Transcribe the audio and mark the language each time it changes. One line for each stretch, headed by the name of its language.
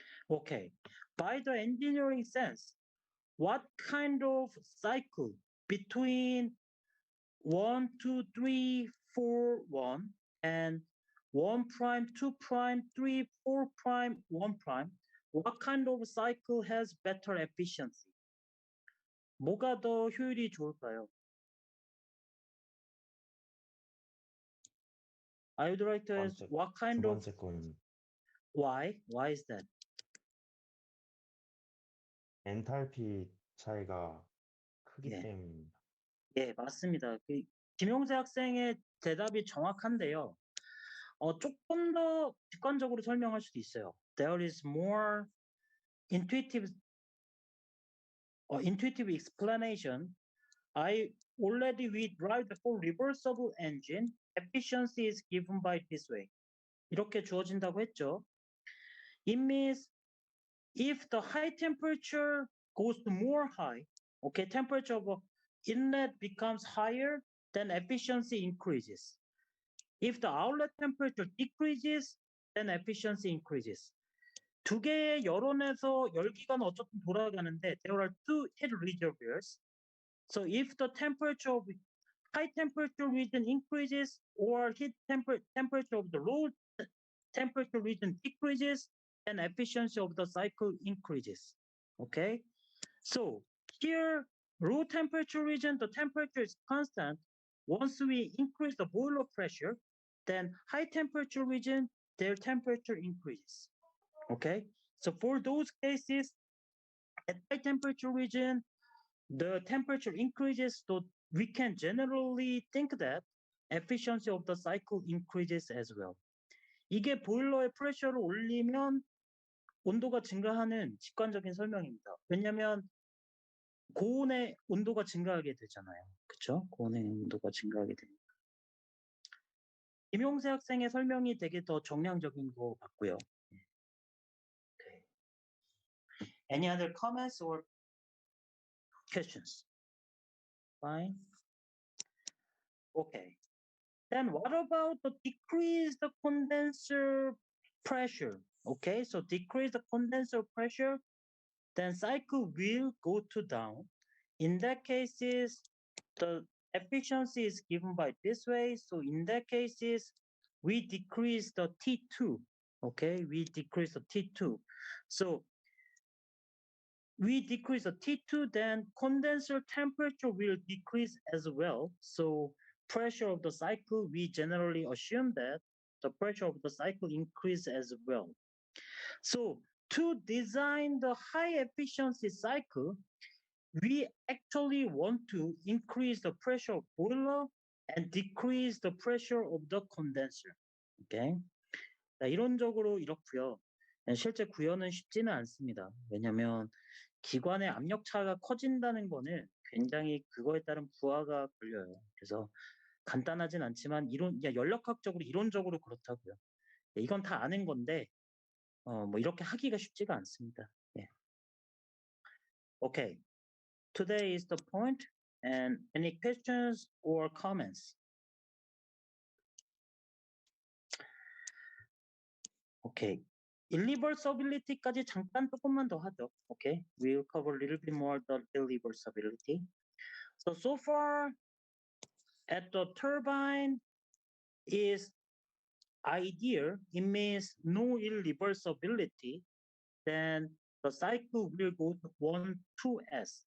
English: Okay, by the engineering sense, what kind of cycle between 1, 2, 3, 4, 1 and 1 prime, 2 prime, 3, 4 prime, 1 prime, what kind of cycle has better efficiency?
Korean: 뭐가 더 효율이 좋을까요?
English: I would like to ask what
Korean: 두
English: kind of,
Korean: 번째 거는
English: why? Why is that?
Korean: 엔탈피 차이가 크기 예. 때문입니다. 예, 맞습니다. 김용재 학생의 대답이 정확한데요. 조금 더 객관적으로 설명할 수도 있어요.
English: There is more intuitive explanation. I already we drive the full reversible engine. Efficiency is given by this way.
Korean: 이렇게 주어진다고 했죠.
English: It means if the high temperature goes to more high, okay, temperature of inlet becomes higher, then efficiency increases. If the outlet temperature decreases, then efficiency increases.
Korean: 두 개의 여론에서 열기관은 어쨌든 돌아가는데
English: there are two heat reservoirs. So if the temperature of high temperature region increases or heat temperature of the low temperature region decreases, then efficiency of the cycle increases. Okay, so here low temperature region, the temperature is constant. Once we increase the boiler pressure, then high temperature region, their temperature increases. Okay, so for those cases, at high temperature region, the temperature increases, so we can generally think that efficiency of the cycle increases as well.
Korean: 이게 보일러의 프레셔를 올리면 온도가 증가하는 직관적인 설명입니다. 왜냐하면 고온의 온도가 증가하게 되잖아요. 그렇죠? 고온의 온도가 증가하게 되니까. 김용세 학생의 설명이 되게 더 정량적인 것 같고요.
English: Okay. Any other comments or questions? Fine. Okay. Then what about the decrease the condenser pressure? Okay, so decrease the condenser pressure, then cycle will go to down. In that cases, the efficiency is given by this way. So in that cases, we decrease the T2. Okay, we decrease the T2. So we decrease the T2, then condenser temperature will decrease as well. So pressure of the cycle, we generally assume that the pressure of the cycle increase as well. So to design the high efficiency cycle, we actually want to increase the pressure of boiler and decrease the pressure of the condenser. Okay?
Korean: 자, 이론적으로 이렇고요. 실제 구현은 쉽지는 않습니다. 왜냐하면 기관의 압력 차가 커진다는 거는 굉장히 그거에 따른 부하가 걸려요. 그래서 간단하진 않지만 연력학적으로 이론적으로 그렇다고요. 이건 다 아는 건데 뭐 이렇게 하기가 쉽지가 않습니다. 예.
English: Okay. Today is the point. And any questions or comments?
Korean: Okay. irreversibility까지 잠깐 조금만 더 하죠.
English: Okay. We'll cover a little bit more the irreversibility. So far at the turbine is ideal. It means no irreversibility. Then the cycle will go to 1, 2s.